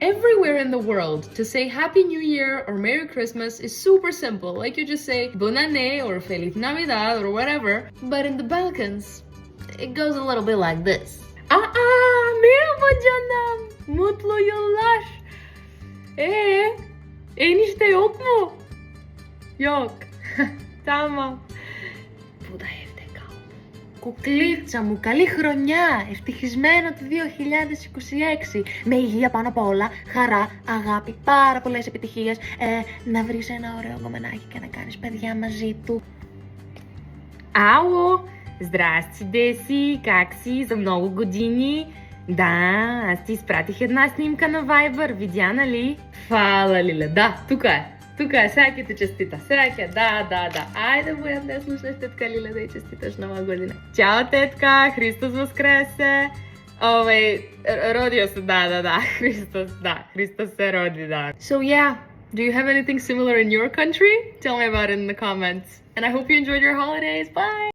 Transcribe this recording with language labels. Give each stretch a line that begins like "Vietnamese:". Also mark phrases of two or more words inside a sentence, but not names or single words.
English: Everywhere in the world, to say Happy New Year or Merry Christmas is super simple. Like you just say
French: Bon Année
English: or
Spanish: Feliz Navidad
English: or whatever. But in the Balkans, it goes a little bit like this.
Turkish: Merhaba canım. Mutlu yıllar. Enişte yok mu? Yok. Tamam.
Greek: Που τα
Turkish: evde kaldı.
Greek: Κουκλίτσα μου, καλή χρονιά! Ευτυχισμένο το 2026. Με υγεία πάνω απ' όλα, χαρά, αγάπη, πάρα πολλές επιτυχίες. Να βρεις ένα ωραίο γκομενάκι και να κάνεις παιδιά μαζί του.
Bulgarian: Ало! Здрасти, Деси! Как си? За много години? Да, аз ти изпратих една снимка на Viber. Видя, нали? Фала, лиле. Да, тук е. Тук е, всяки те честита. Всяки, да. Айде, будем да слушаш тетка Лиля да й честиташ нова година. Чао, тетка! Христос воскресе! Родио се, да. Христос се роди, да.
English: So yeah, do you have anything similar in your country? Tell me about it in the comments. And I hope you enjoyed your holidays. Bye!